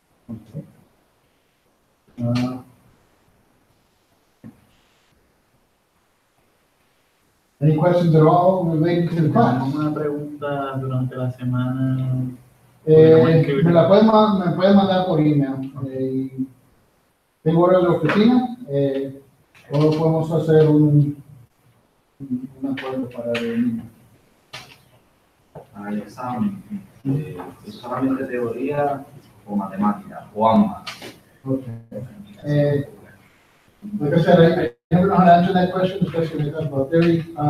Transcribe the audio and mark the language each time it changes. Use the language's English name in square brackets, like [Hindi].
[English] Okay. Any questions at all related to the class? [Spanish] Una pregunta durante la semana. Me pueden mandar por email. Tengo horas de oficina, o podemos hacer un acuerdo para reunir. Para el examen, ¿es solamente teoría o matemática, o ambas? [English] Okay. Like I said, I never know how to answer that question, especially when it comes about theory.